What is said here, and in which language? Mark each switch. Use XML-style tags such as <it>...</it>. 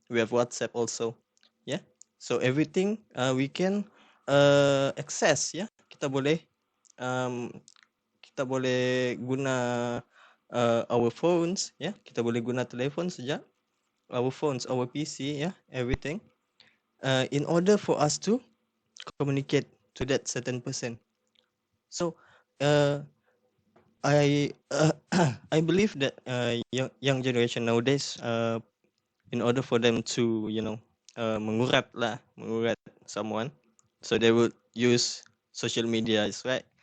<en>We have WhatsApp also. Yeah. So everything we can access. Yeah.</en> <ms>Um, kita boleh guna</ms> <en>our phones.</en> <ms>Yeah. Kita boleh guna telefon saja.</ms> <en>Our phones, our PC. Yeah. Everything. In order for us to communicate to that certain person. So, uh, I believe that young generation nowadays, in order for them to, mengurat someone, so they would use social media, right?</en>